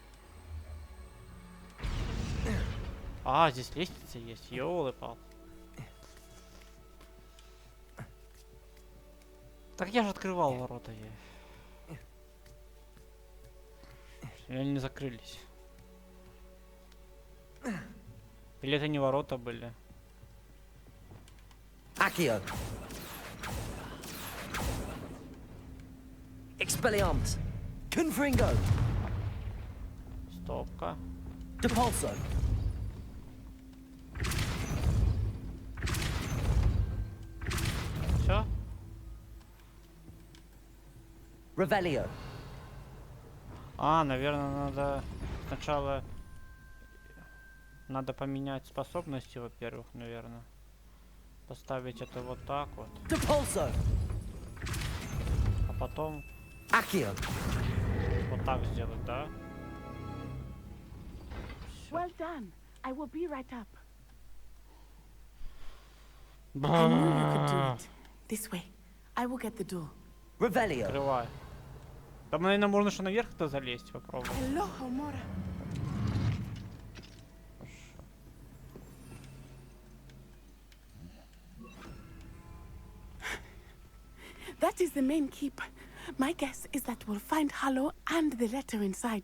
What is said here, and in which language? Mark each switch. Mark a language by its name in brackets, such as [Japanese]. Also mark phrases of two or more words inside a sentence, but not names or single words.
[Russian] А, здесь лестница есть, ёлы-пал. Так я же открывал ворота. Или они не закрылись? Или это не ворота были? Accio. Expelliarmus. Confringo. Стопка. Depulso. Все? Revelio. А, наверное, надо сначала... Надо поменять способности, во-первых, наверное. Поставить это вот так вот. Depulso. А потом... Accio. Вот так сделать, да? [English] Well done. I will be right up. I knew you could do it. This way. I will get the door. [Russian] Revelio. Открывай. Там, наверное, можно что наверх-то залезть, попробуй. [English] Hello, Homora. That is the main keep. My guess is that we'll find Hallow and the letter inside.